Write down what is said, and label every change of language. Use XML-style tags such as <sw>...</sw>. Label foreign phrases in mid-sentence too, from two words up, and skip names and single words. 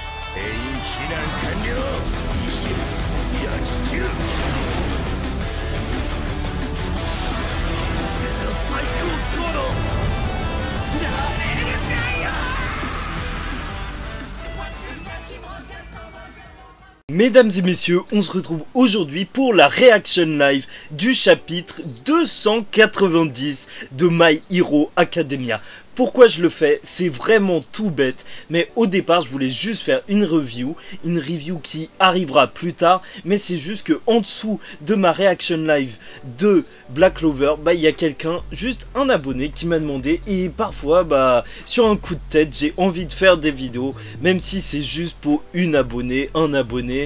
<ja>全員避難完了。焼き切る。全ての最高行動。なめるなよ。</ja> <fr>Mesdames et messieurs, on se retrouve aujourd'hui pour la réaction live du chapitre 290 de My Hero Academia. Pourquoi je le fais? C'est vraiment tout bête, mais au départ je voulais juste faire une review qui arrivera plus tard, mais c'est juste que en dessous de ma réaction live de Black Clover, il y a quelqu'un, juste un abonné qui m'a demandé, et parfois sur un coup de tête j'ai envie de faire des vidéos, même si c'est juste pour un abonné.</fr>